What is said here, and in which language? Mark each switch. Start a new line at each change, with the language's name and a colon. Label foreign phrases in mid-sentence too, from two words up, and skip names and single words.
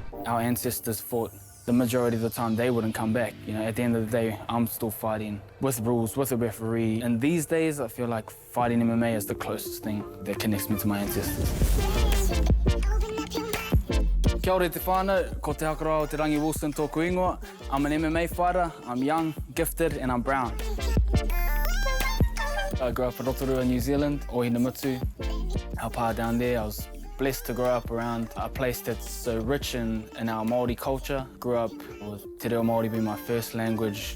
English: Our ancestors fought. The majority of the time they wouldn't come back. You know, at the end of the day, I'm still fighting with rules, with a referee. And these days, I feel like fighting MMA is the closest thing that connects me to my ancestors.
Māori: Kia ora te whānau, ko te Hakaraia te Rangi Wilson tōku ingoa.
English: I'm an MMA fighter, I'm young, gifted, and I'm brown. I grew up in Rotorua, New Zealand, Ohinamatu. Our pa down there, I was blessed to grow up around a place that's so rich in our Māori culture. Grew up with Te Reo Māori being my first language.